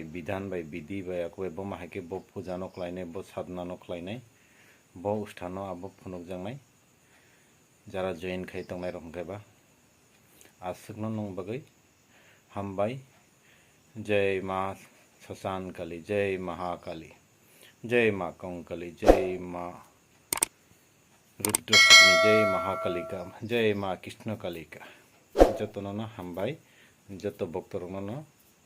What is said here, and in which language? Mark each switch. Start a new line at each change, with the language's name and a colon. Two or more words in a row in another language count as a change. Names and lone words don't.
Bodo: bidhan bai bidhi bai akwe bo mahake bo puja no khlainai bo sadna no khlainai bo usthano abo phunuk jangnai jara join khai tongnai rok hingka ba asukno nung bagui hambai
Hindi: जय माँ सासन काली जय महाकाली जय माँ कंकली जय माँ रुद्रशक्ति जय महाकालिका जय माँ कृष्ण कालिका
Bodo: जतो न हामबाय जतो भक्तरनो